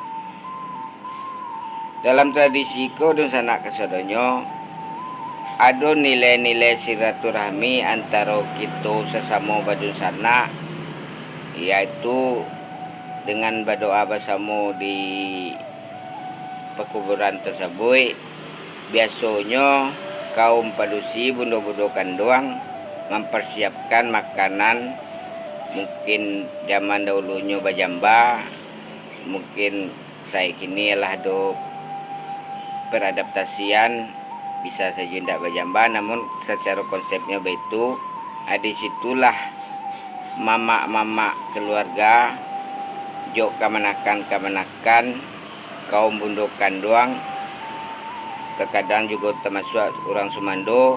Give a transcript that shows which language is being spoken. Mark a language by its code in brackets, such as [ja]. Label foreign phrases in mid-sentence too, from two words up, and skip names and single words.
[id] Dalam tradisi Dusana Kesedonyo ada nilai-nilai silaturahmi antara kita sesama badusana, yaitu dengan berdoa bersama di pekuburan tersebut. Biasanya [min] kaum padusi bundo-bundo kanduang [id] mempersiapkan makanan, mungkin zaman dahulunya bajamba, mungkin saya kini lah do beradaptasian bisa saja tidak bajamba, namun secara konsepnya begitu. Di situlah mama-mama keluarga jok kemanakan kaum [min] bundo kanduang, [id] terkadang juga termasuk orang Sumando.